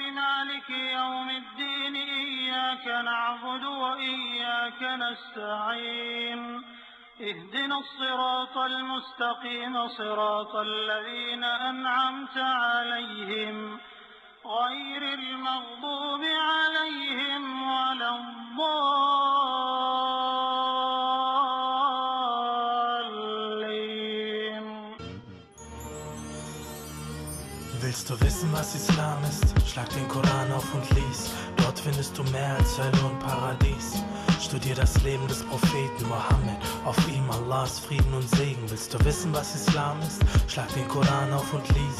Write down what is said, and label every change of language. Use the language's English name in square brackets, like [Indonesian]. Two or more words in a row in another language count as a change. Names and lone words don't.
[Arabic] مالك يوم الدين إياك نعبد وإياك نستعين اهدنا الصراط المستقيم صراط الذين أنعمت عليهم غير المغضوب عليهم ولا الضالين. [German] Willst du wissen, was Islam ist? Schlag den Koran auf und lies. Dort findest du mehr als Hölle und Paradies. Studier das Leben des Propheten Mohammed, auf ihm Allahs Frieden und Segen. Willst du wissen, was Islam ist? Schlag den Koran auf und lies.